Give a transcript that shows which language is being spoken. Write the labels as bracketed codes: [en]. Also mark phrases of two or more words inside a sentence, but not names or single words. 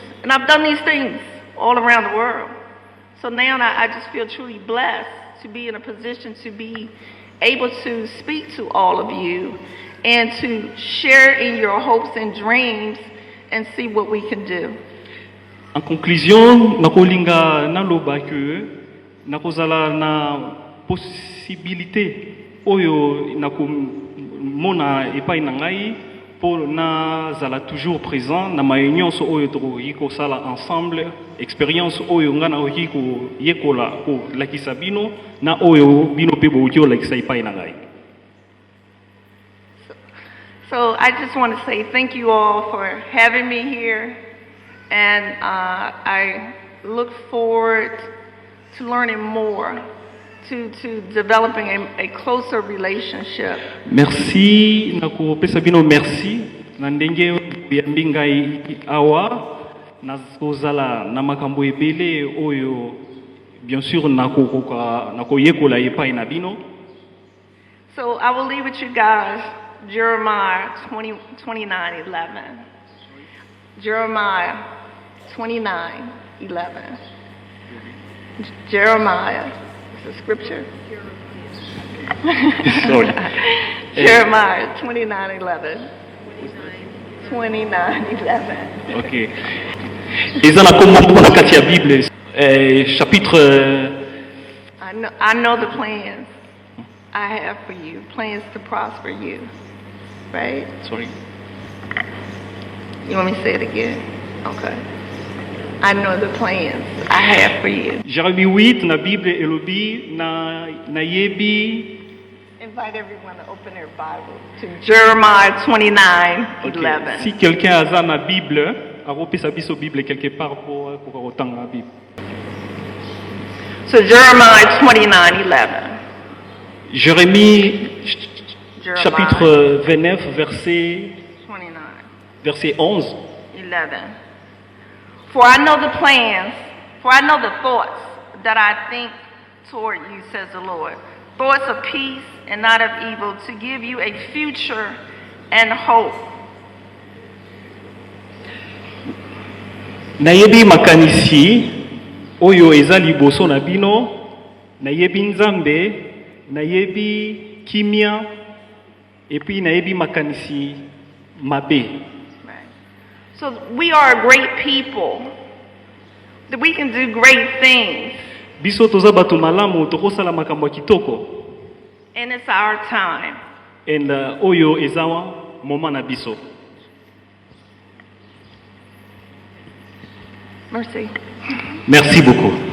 [en] And I've done these things all around the world. So now I just feel truly blessed to be in a position to be able to speak to all of you and to share in your hopes and dreams and see what we can do. [fr] En conclusion, [ln] nakolinga naloba que nakozala na possibilité oyo nakomona epai na ngai pour nazala [fr] toujours présent [ln] na réunion oyo tokoki kosala ensemble, expérience oyo nga nakoki koyekola kolakisa bino na oyo bino mpe bokoki kolakisa epai na ngai. [en] So I just want to say thank you all for having me here, and I look forward to learning more, to developing a closer relationship. [ln] Merci, nakopesa bino merci na ndenge yambi ngai awa nakozala na makambo ebele oyo [fr] bien sûr [ln] nakoyekola epai na bino. [en] So I will leave with you guys Jeremiah 29:11. Jeremiah 29:11. Jeremiah, it's a scripture. Sorry. Jeremiah 29:11. 29:11. Ok. [ln] Eza na kombo na kati ya Bible. [fr] Chapitre [en] I know the plans I have for you, plans to prosper you. Right? sorry. You want me to say it again? Okay. I know the plans I have for you. [ln] Jérémie 8 na Bible elobi na yebi. [en] Invite everyone to open their Bible to Jeremiah 29:11. [fr] Si quelqu'un a na Bible, [ln] aropesa biso [fr] Bible quelque part pour otanga la Bible. [en] So Jeremiah 29:11. [fr] Jérémie [en] Jeremiah [fr] chapitre 29 verset 29. verset 11. 11. [en] For I know the thoughts that I think toward you, says the Lord. Thoughts of peace and not of evil, to give you a future and hope. [ln] Nayebi makanisi oyo eza liboso na bino, nayebi nzambe, nayebi kimia, [fr] et puis [ln] nayebi makanisi mabe. [en] So we are a great people, that we can do great things. [ln] Biso toza bato malamu tokosala makambo ya kitoko. [en] And it's our time. [ln] And oyo eza moment na biso. [fr] Merci. Merci beaucoup.